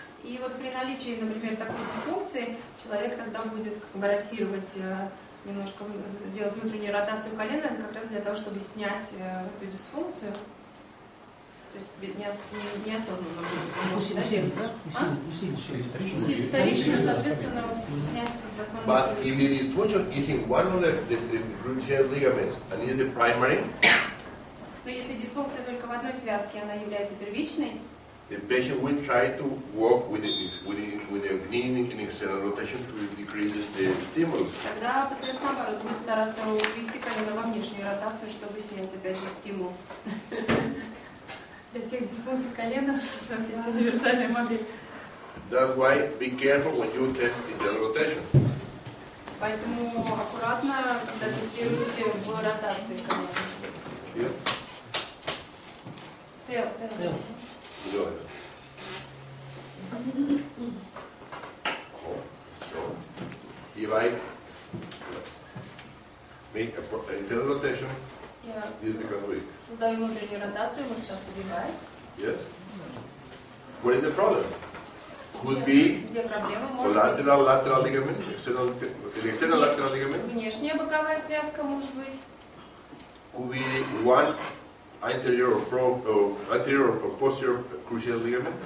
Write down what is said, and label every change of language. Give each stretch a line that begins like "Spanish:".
Russian: И вот при наличии, например, такой дисфункции, человек тогда будет как бы ротировать, немножко делать внутреннюю ротацию колена, как раз для того, чтобы снять эту дисфункцию. То есть неосознанно усилить вторичную, соответственно, снять как бы основную.
English: But if the dysfunction is in one of the cruciate ligaments and is the primary,
Russian: но если дисфункция только в одной связке, она является первичной,
English: the patient will try to work with the knee in external rotation to decrease the stimulus.
Russian: тогда пациент, наоборот, будет стараться увести колено во внешнюю ротацию, чтобы снять, опять же, стимул. Для всех дисфункций колена у нас есть универсальная модель.
English: That's why be careful when you test internal rotation.
Russian: Поэтому аккуратно, когда тестируете в ротации колена.
English: Go ahead. Strong. If I make an internal rotation, this becomes weak.
Russian: Создаю внутреннюю ротацию, мышца ослабевает.
English: Yes? What is the problem? Could be
Russian: Где проблема? Может быть
English: lateral ligament, external lateral ligament.
Russian: внешняя боковая связка, может быть.
English: Could be one anterior or posterior cruciate ligament.